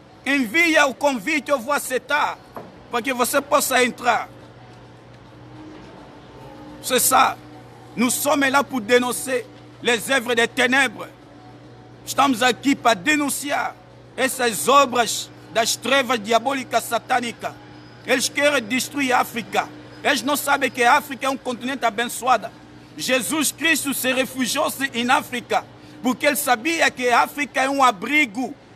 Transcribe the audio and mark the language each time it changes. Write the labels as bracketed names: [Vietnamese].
[Portuguese] Envia o convite ao Voaceta, para que você possa entrar. [French] C'est ça. Nous sommes là pour dénoncer les œuvres des ténèbres. [Portuguese] Estamos aqui para denunciar essas obras das trevas diabólicas satânicas. Eles querem destruir a África. Eles não sabem que a África é um continente abençoado. Jesus Cristo se refugiou-se em África, porque ele sabia que a África é um abrigo.